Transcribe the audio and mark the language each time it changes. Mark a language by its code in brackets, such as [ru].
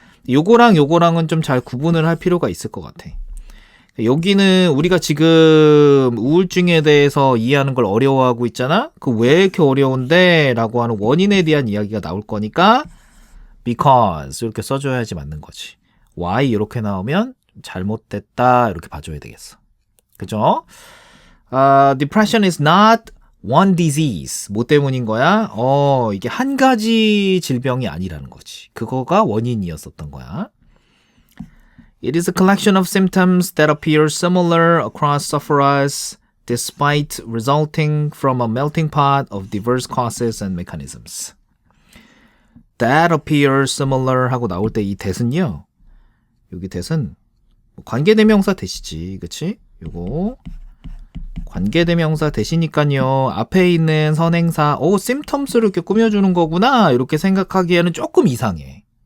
[ko] 요거랑 요거랑은 좀 잘 구분을 할 필요가 있을 것 같아. 여기는 우리가 지금 우울증에 대해서 이해하는 걸 어려워하고 있잖아? 그 왜 이렇게 어려운데? 라고 하는 원인에 대한 이야기가 나올 거니까 because 이렇게 써줘야지 맞는 거지. why 이렇게 나오면 잘못됐다 이렇게 봐줘야 되겠어. 그죠? [en] Depression is not one disease. [ko] 뭐 때문인 거야? 이게 한 가지 질병이 아니라는 거지. 그거가 원인이었었던 거야. [en] It is a collection of symptoms that appear similar across sufferers despite resulting from a melting pot of diverse causes and mechanisms. That appear similar [ko] 하고 나올 때 이 that은요. 여기 that은 관계대명사 that이지. 그치? 요거 관계대명사 that이니까요. 앞에 있는 선행사 symptoms를 이렇게 꾸며주는 거구나 이렇게 생각하기에는 조금 이상해.